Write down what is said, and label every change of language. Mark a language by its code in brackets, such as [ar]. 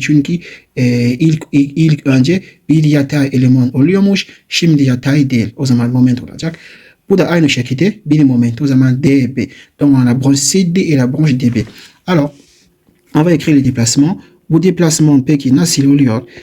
[tr] Çünkü ilk önce bir yatay eleman oluyormuş. Şimdi yatay değil. O zaman moment olacak. Bu da aynı şekilde bir moment. O zaman DB. [fr] Donc, on a la branche CD et la branche DB. Alors, on va écrire les déplacements. [tr] Bu déplacement peki nasıl oluyor?